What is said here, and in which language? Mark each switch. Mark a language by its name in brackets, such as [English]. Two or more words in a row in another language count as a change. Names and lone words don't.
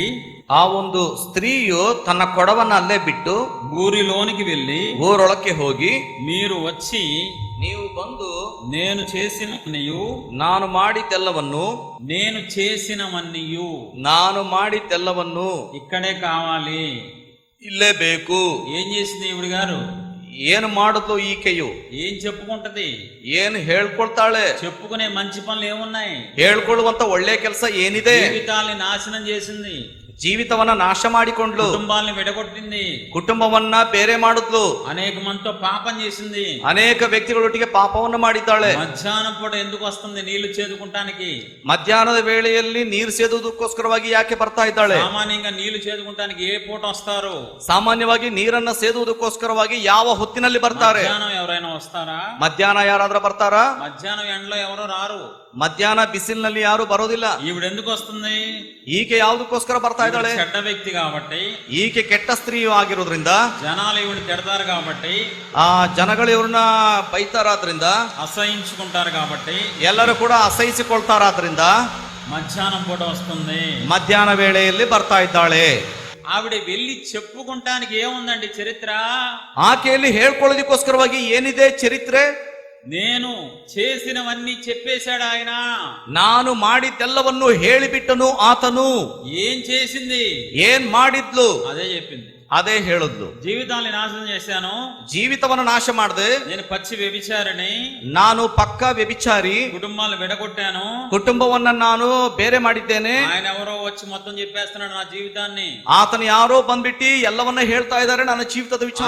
[Kannada] ಆ ಒಂದು ಸ್ತ್ರೀಯು ತನ್ನ ಕೊಡವನ್ನ ಅಲ್ಲೇ ಬಿಟ್ಟು [Telugu] ఊరిలోనికి వెళ్ళి, [Kannada] ಊರೊಳಕ್ಕೆ ಹೋಗಿ, [Telugu] మీరు వచ్చి [Kannada] ನೀವು ಬಂದು [Telugu] నేను చేసినవన్నీయు, [Kannada] ನಾನು ಮಾಡಿದ್ದೆಲ್ಲವನ್ನು ನಾನು ಮಾಡಿದ್ದೆಲ್ಲವನ್ನು [Telugu] ఇక్కడే కావాలి. [Kannada] ಇಲ್ಲೇ ಬೇಕು. [Telugu] ఏం చేసింది ఈవిడ గారు? [Kannada] ಏನು ಮಾಡಿದ್ಲು ಈಕೆಯು? [Telugu] ఏం చెప్పుకుంటది? [Kannada] ಏನು ಹೇಳ್ಕೊಳ್ತಾಳೆ? [Telugu] చెప్పుకునే మంచి పనులు ఏమున్నాయి? [Kannada] ಹೇಳ್ಕೊಳ್ಳುವಂತ ಒಳ್ಳೆ ಕೆಲಸ ಏನಿದೆ? [Telugu] జీవితాల్ని నాశనం చేసింది, [Kannada] ಜೀವಿತವನ್ನ ನಾಶ ಮಾಡಿಕೊಂಡ್ಲು, [Telugu] కుటుంబాలను విడగొట్టింది, [Kannada] ಕುಟುಂಬವನ್ನ ಬೇರೆ ಮಾಡಿದ್ಲು, [Telugu] అనేక మందితో పాపం చేసింది, [Kannada] ಅನೇಕ ವ್ಯಕ್ತಿಗಳೊಟ್ಟಿಗೆ ಪಾಪವನ್ನು ಮಾಡಿದ್ದಾಳೆ. [Telugu] మధ్యాహ్నం పూట ఎందుకు వస్తుంది? నీళ్లు చేదుకుంటానికి. [Kannada] ಮಧ್ಯಾಹ್ನದ ವೇಳೆಯಲ್ಲಿ ನೀರು ಸೇದುವುದಕ್ಕೋಸ್ಕರವಾಗಿ ಯಾಕೆ ಬರ್ತಾ ಇದ್ದಾಳೆ? [Telugu] సామాన్యంగా నీళ్లు చేదుకుంటానికి ఏ పూట వస్తారు? [Kannada] ಸಾಮಾನ್ಯವಾಗಿ ನೀರನ್ನ ಸೇದುವುದಕ್ಕೋಸ್ಕರವಾಗಿ ಯಾವ ಹೊತ್ತಿನಲ್ಲಿ ಬರ್ತಾರೆ? [Telugu] మధ్యాహ్నం ఎవరైనా వస్తారా? [Kannada] ಮಧ್ಯಾಹ್ನ ಯಾರಾದ್ರೂ ಬರ್ತಾರಾ? [Telugu] మధ్యాహ్నం ఎండలో ఎవరో రారు. [Kannada] ಮಧ್ಯಾಹ್ನ ಬಿಸಿಲಿನಲ್ಲಿ ಯಾರು ಬರೋದಿಲ್ಲ. [Telugu] ఈవిడ ఎందుకు వస్తుంది? [Kannada] ಈಕೆ ಯಾವುದಕ್ಕೋಸ್ಕರ ಬರ್ತಾ ಇದ್ದಾಳೆ? [Telugu] చెడ్డ వ్యక్తి కాబట్టి, [Kannada] ಈಕೆ ಕೆಟ್ಟ ಸ್ತ್ರೀಯು ಆಗಿರೋದ್ರಿಂದ, [Telugu] జనాలు ఈవిడ తిడతారు కాబట్టి, [Kannada] ಆ ಜನಗಳು ಇವ್ರನ್ನ ಬೈತಾರಾದ್ರಿಂದ, [Telugu] అసహించుకుంటారు కాబట్టి, [Kannada] ಎಲ್ಲರೂ ಕೂಡ ಅಸಹಿಸಿಕೊಳ್ತಾರಾದ್ರಿಂದ [Telugu] మధ్యాహ్నం పూట వస్తుంది. [Kannada] ಮಧ್ಯಾಹ್ನ ವೇಳೆಯಲ್ಲಿ ಬರ್ತಾ ಇದ್ದಾಳೆ. [Telugu] ఆవిడ వెళ్ళి చెప్పుకుంటానికి ఏముందండి చరిత్ర? [Kannada] ಆಕೆಯಲ್ಲಿ ಹೇಳ್ಕೊಳ್ಳೋದಕ್ಕೋಸ್ಕರವಾಗಿ ಏನಿದೆ ಚರಿತ್ರೆ? [Telugu] నేను చేసినవన్నీ చెప్పేశాడు ఆయన. [Kannada] ನಾನು ಮಾಡಿದ್ದೆಲ್ಲವನ್ನು ಹೇಳಿಬಿಟ್ಟನು ಆತನು. [Telugu] ఏం చేసింది? [Kannada] ಏನ್ ಮಾಡಿದ್ಲು? [Telugu] అదే చెప్పింది. [Kannada] ಅದೇ ಹೇಳಿದ್ಲು. [Telugu] జీవితాన్ని నాశనం చేశాను, [Kannada] ಜೀವಿತವನ್ನ ನಾಶ ಮಾಡಿದೆ, [Telugu] నేను పచ్చి వ్యభిచారిని, [Kannada] ನಾನು ಪಕ್ಕ ವ್ಯಭಿಚಾರಿ, [Telugu] కుటుంబాలను విడగొట్టాను, [Kannada] ಕುಟುಂಬವನ್ನ ನಾನು ಬೇರೆ ಮಾಡಿದ್ದೇನೆ. [Telugu] ఆయన ఎవరో వచ్చి మొత్తం చెప్పేస్తున్నాడు నా జీవితాన్ని. [Kannada] ಆತನ ಯಾರೋ ಬಂದ್ಬಿಟ್ಟು ಎಲ್ಲವನ್ನ ಹೇಳ್ತಾ ಇದ್ದಾರೆ ನನ್ನ ಜೀವಿತದ ವಿಚಾರ.